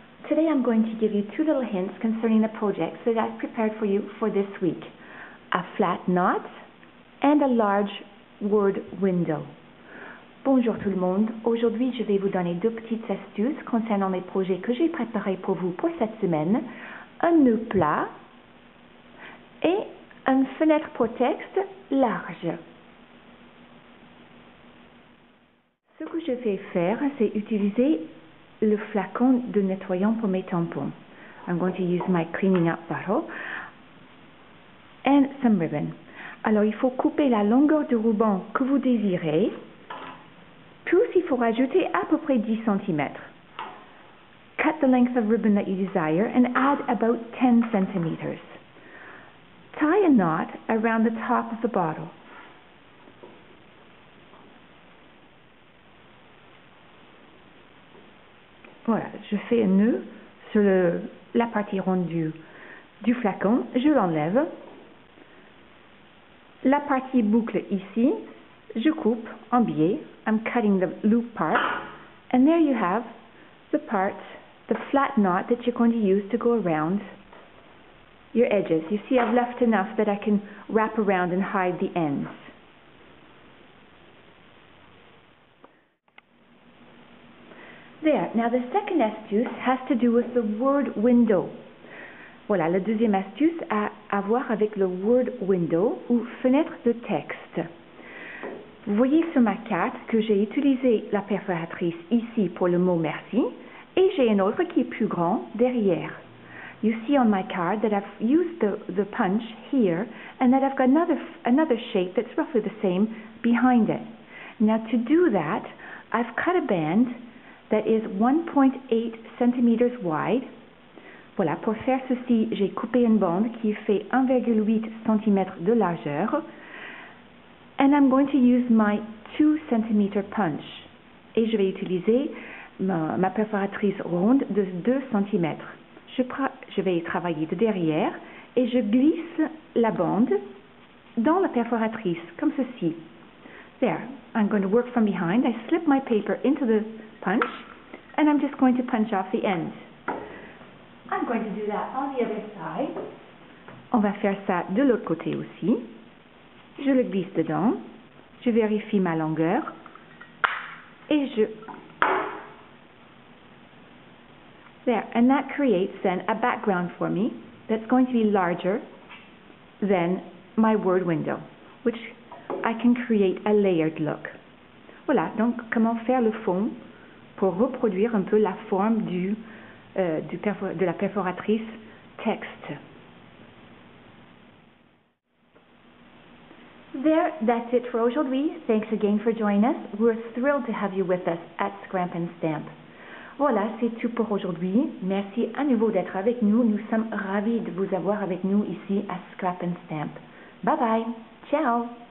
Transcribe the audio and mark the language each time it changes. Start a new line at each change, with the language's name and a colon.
English: Today I'm going to give you two little hints concerning the projects that I've prepared for you for this week. A flat knot and a large word window.
French: Bonjour tout le monde. Aujourd'hui, je vais vous donner deux petites astuces concernant les projets que j'ai préparés pour vous pour cette semaine. Un nœud plat et une fenêtre pour texte large. Ce que je vais faire, c'est utiliser le flacon de nettoyant pour mes tampons.
English: I'm going to use my cleaning up bottle and some ribbon.
French: Alors, il faut couper la longueur du ruban que vous désirez, plus il faut rajouter à peu près 10 cm.
English: Cut the length of ribbon that you desire and add about 10 centimeters. Tie a knot around the top of the bottle.
French: Voilà, je fais un nœud sur la partie ronde du flacon, je l'enlève. La partie boucle ici, je coupe en biais.
English: I'm cutting the loop part. And there you have the part, the flat knot that you're going to use to go around your edges. You see, I've left enough that I can wrap around and hide the ends. There. Now the second astuce has to do with the word window.
French: Voilà, la deuxième astuce a à voir avec le word window ou fenêtre de texte. Vous voyez sur ma carte que j'ai utilisé la perforatrice ici pour le mot merci et j'ai un autre qui est plus grand derrière.
English: You see on my card that I've used the punch here and that I've got another shape that's roughly the same behind it. Now to do that, I've cut a band that is 1.8 centimeters wide.
French: Voilà, pour faire ceci, j'ai coupé une bande qui fait 1,8 cm de largeur.
English: And I'm going to use my 2 cm punch.
French: Et je vais utiliser ma perforatrice ronde de 2 cm. Je vais travailler de derrière et je glisse la bande dans la perforatrice, comme ceci.
English: There, I'm going to work from behind. I slip my paper into the punch, and I'm just going to punch off the ends. I'm going to do that on the other side.
French: On va faire ça de l'autre côté aussi. Je le glisse dedans. Je vérifie ma longueur. Et je...
English: There, and that creates then a background for me that's going to be larger than my word window, which I can create a layered look.
French: Voilà, donc comment faire le fond pour reproduire un peu la forme de la perforatrice texte.
English: There, that's it for aujourd'hui. Thanks again for joining us. We're thrilled to have you with us at Scrap and Stamp.
French: Voilà, c'est tout pour aujourd'hui. Merci à nouveau d'être avec nous. Nous sommes ravis de vous avoir avec nous ici à Scrap and Stamp. Bye bye. Ciao.